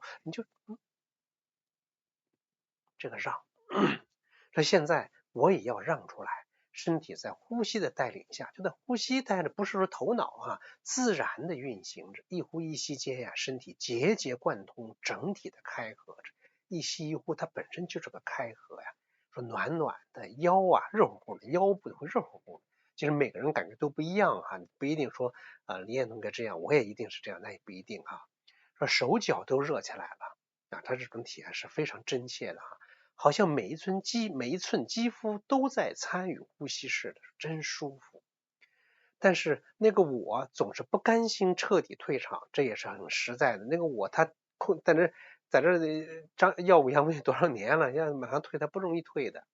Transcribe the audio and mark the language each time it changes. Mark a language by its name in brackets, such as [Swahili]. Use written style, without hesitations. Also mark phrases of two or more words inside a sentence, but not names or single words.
[Chinese] 你就這個讓，所以現在我也要讓出來，身體在呼吸的帶領下，就在呼吸帶着，不是說頭腦自然的運行着，一呼一吸間呀，身體節節貫通，整體的開合着，一吸一呼它本身就是個開合呀。說暖暖的腰熱乎乎的，腰部會熱乎乎的。其實每個人感覺都不一樣不一定說李彥同學這樣，我也一定是這樣，那也不一定說手腳都熱起來了他這種體驗是非常真切的好像每一寸肌膚都在參與呼吸似的，真舒服。但是那個我總是不甘心徹底退場，這也是很實在的。那個我他在這耀武揚威多少年了，要馬上退他不容易退的。